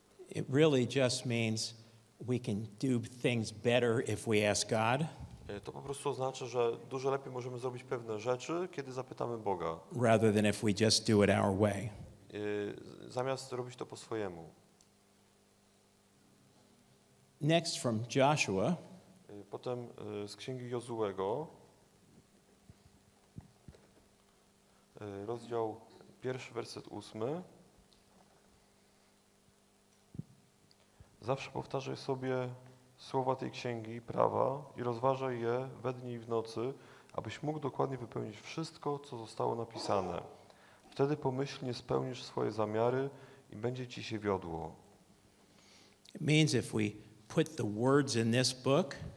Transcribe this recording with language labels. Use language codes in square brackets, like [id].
[en] It really just means we can do things better if we ask God, [pl] To po prostu oznacza, że dużo lepiej możemy zrobić pewne rzeczy, kiedy zapytamy Boga, [en] rather than if we just do it our way. [pl] zamiast robić to po swojemu. [en] Next from Joshua, [pl] Potem z Księgi Jozułego, rozdział 1, werset 8. Zawsze powtarzaj sobie słowa tej księgi prawa i rozważaj je we dnie i w nocy, abyś mógł dokładnie wypełnić wszystko, co zostało napisane. Wtedy pomyślnie spełnisz swoje zamiary i będzie ci się wiodło. [en] it means if we put the words in this book,